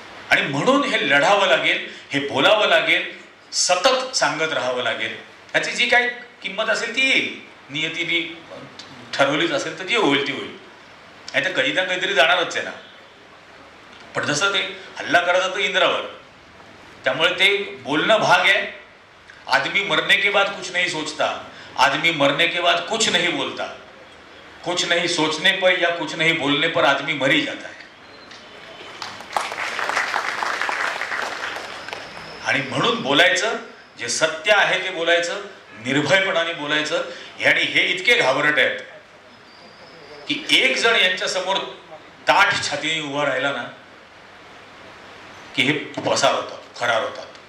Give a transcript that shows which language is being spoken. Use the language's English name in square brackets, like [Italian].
[Marathi] आणि म्हणून हे लढावं लागेल, हे बोलावं लागेल, सतत सांगत राहावं लागेल. ह्याची जी काही किंमत असेल ती येईल. नियतीने ठरवलीच असेल तर जी होईल ती होईल. नाही तर कधी ना काहीतरी जाणारच आहे ना. पण जसं ते हल्ला करायचा तर इंद्रावर, त्यामुळे ते बोलणं भाग आहे. [Hindi] आदमी मरने के बाद कुछ नहीं सोचता, आदमी मरने के बाद कुछ नहीं बोलता. कुछ नहीं सोचने पर या कुछ नहीं बोलने पर आदमी मर ही जाता है. [Marathi] आणि म्हणून बोलायचं, जे सत्य आहे ते बोलायचं, निर्भयपणाने बोलायचं. आणि हे इतके घाबरट आहेत की एक जण यांच्या समोर ताठ छातीने उभा राहिला ना की हे पसार होतात, फरार होतात.